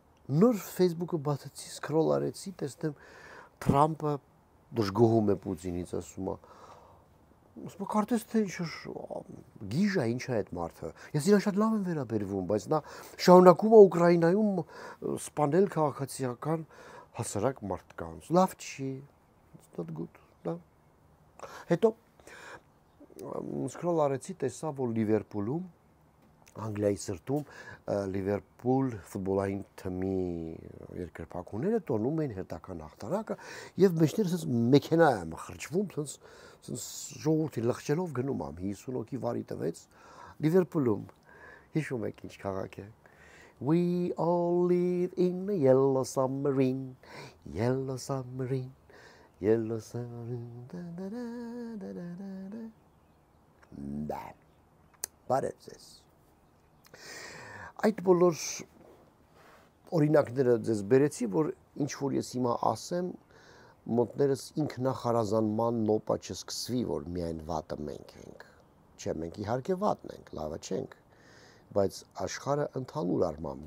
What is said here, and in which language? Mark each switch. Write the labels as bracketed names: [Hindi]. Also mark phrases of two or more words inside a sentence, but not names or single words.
[Armenian] Նոր Facebook-ը բացեցի, սկրոլ արեցի, տեսնեմ Թրամփը դժգոհում է Պուտինից, ասում է։ Ասում կարծես թե գիժ է, ինչ է այդ մարդը։ Ես իրան շատ լավ եմ վերաբերվում, բայց նա շարունակում է Ուկրաինայում սպանել քաղաքացիական հասարակ մարդկանց։ Լավ չի։ It's [English] not good, [Armenian] դա։ Հետո սկրոլ արեցի, տեսա, որ Լիվերպուլում Անգլիայի սրտում Լիվերպուլ ֆուտբոլային թիմի երկրպագուները տոնում էին հերթական հաղթանակը եւ մեջները ասես մեքենա է մխրճվում, ասես ժողովրդի լղջելով գնում ամ 50 հոգի վարի տվեց Լիվերպուլում հիշում եք ինչ քաղաք է [English] We all live in a yellow submarine yellow submarine yellow submarine [Armenian] da Բարեցես Այդ բոլոր օրինակները ձեզ բերեցի, որ ինչ որ ես հիմա ասեմ, մոտներս ինքնախարազանման նոպա չսկսվի, որ միայն վատը մենք ենք։ Չէ, մենք իհարկե վատն ենք, լավը չենք, բայց աշխարհը ընդհանուր առմամբ